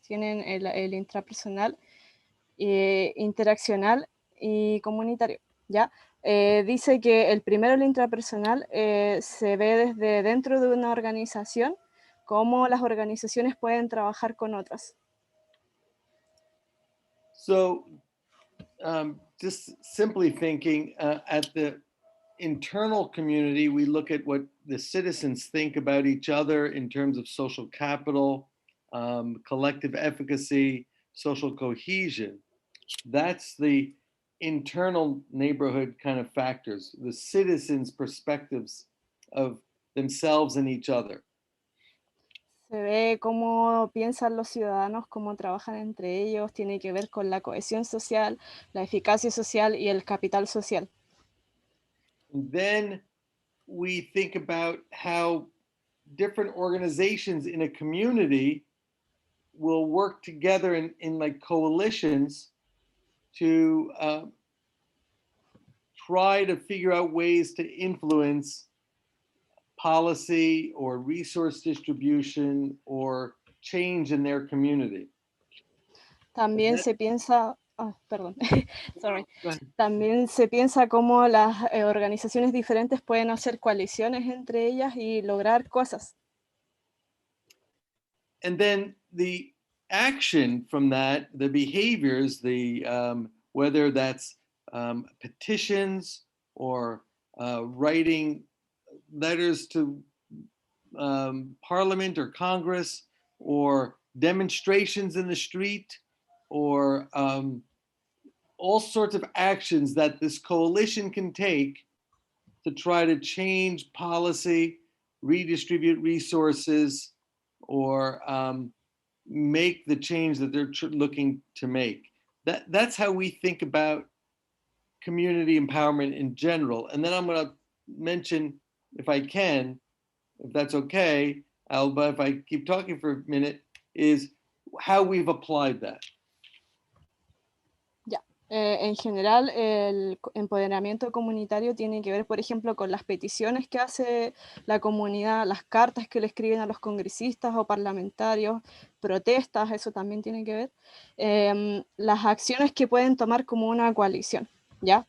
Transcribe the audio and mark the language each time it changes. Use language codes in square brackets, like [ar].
[es] Tienen el intrapersonal, interaccional y comunitario, ¿ya? Dice que el primero, el intrapersonal, se ve desde dentro de una organización, cómo las organizaciones pueden trabajar con otras. [en] So just simply thinking at the internal community, we look at what the citizens think about each other in terms of social capital, collective efficacy, social cohesion. That's the internal neighborhood kind of factors, the citizens' perspectives of themselves and each other. [es] Se ve cómo piensan los ciudadanos, cómo trabajan entre ellos, tiene que ver con la cohesión social, la eficacia social y el capital social. [en] And then we think about how different organizations in a community will work together in like coalitions to try to figure out ways to influence policy or resource distribution or change in their community. [es] También se piensa, perdón, sorry. También se piensa cómo las organizaciones diferentes pueden hacer coaliciones entre ellas y lograr cosas. [en] And then the action from that, the behaviors, whether that's petitions or writing letters to Parliament or Congress, or demonstrations in the street, or all sorts of actions that this coalition can take to try to change policy, redistribute resources, or make the change that they're looking to make. That's how we think about community empowerment in general. And then I'm going to mention, if I can, if that's okay, Alba, if I keep talking for a minute, is how we've applied that. [es] En general, el empoderamiento comunitario tiene que ver, por ejemplo, con las peticiones que hace la comunidad, las cartas que le escriben a los congresistas o parlamentarios, protestas, eso también tiene que ver, las acciones que pueden tomar como una coalición, ¿ya?